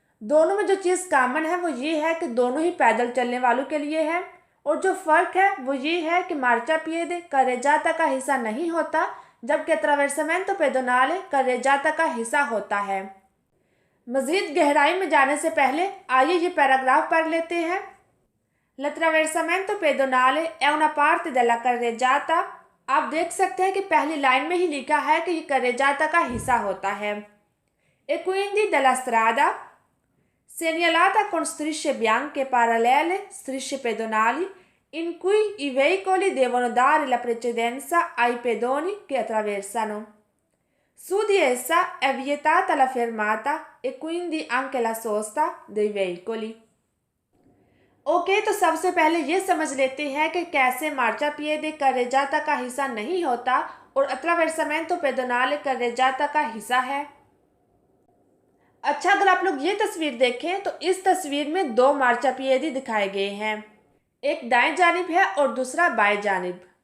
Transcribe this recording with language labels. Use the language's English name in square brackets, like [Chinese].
[Hindi] दोनों में जो चीज़ कॉमन है वो ये है कि दोनों ही पैदल चलने वालों के लिए है, और जो फ़र्क है वो ये है कि मार्चापिएदे carreggiata का हिस्सा नहीं होता, जबकि attraversamento pedonale carreggiata का हिस्सा होता है। मज़ीद गहराई में जाने से पहले आइए ये पैराग्राफ पढ़ लेते हैं। [Italian] l'attraversamento pedonale è una parte della carreggiata। [Hindi] आप देख सकते हैं कि पहली लाइन में ही लिखा है कि ये carreggiata का हिस्सा होता है। [Italian] e quindi della strada segnalata con strisce bianche parallele, strisce pedonali, in cui i veicoli devono dare la precedenza ai pedoni che attraversano. Su di essa è vietata la fermata e quindi anche la sosta dei veicoli. [Hindi] Okay, तो सबसे पहले ये समझ लेते हैं कि कैसे मार्चापिएदे carreggiata का हिस्सा नहीं होता और attraversamento pedonale carreggiata का हिस्सा है। अच्छा, अगर आप लोग ये तस्वीर देखें तो इस तस्वीर में दो मार्चापिएदे दिखाए गए हैं, एक दाएं जानिब है और दूसरा बाएं जानिब।